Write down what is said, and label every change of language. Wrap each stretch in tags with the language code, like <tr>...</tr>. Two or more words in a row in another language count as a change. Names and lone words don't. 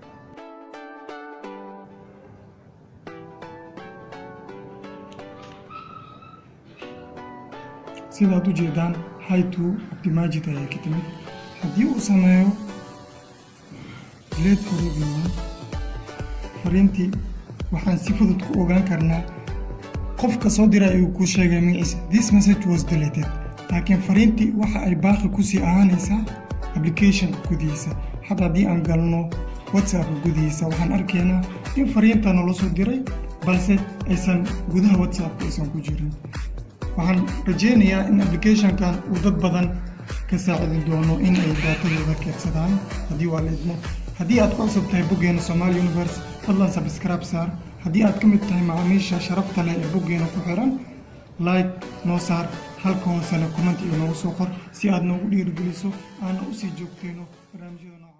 <so>sidaad u jeedaan</so> <en>hi to</en> <so>Optimagit ayay ka timid haddii uu sameeyo</so> <en>delete for everyone</en> <so>fariintii waxaan si fudud ku ogaan karnaa qofka soo diray ayuu ku sheegay magaciisa this</so> <en>message was deleted</en> <so>laakiin fariintii waxa ay baaqi ku sii ahaanaysaa application gudihiisa hadda haddii aan galno WhatsApp gudihiisa waxaan arkaynaa in fariinta nala soo diray balse aysan gudaha WhatsApp aysan ku jirin waxaan rajeynayaa in application-kan uu dad badan ka saacidin doono in ay daatadooda keedsadaan haddii waa la idmo haddii aad ku cusub tahay boggeena Somali Universe fadlan subscribe saar haddii aad ka mid tahay macaamiisha sharafta leh ee boggeena ku xiran like noo saar halka hoosena comment iyo noogu soo qor si aad noogu dhiirigeliso aana u sii joogtayno barnaamijyada</so>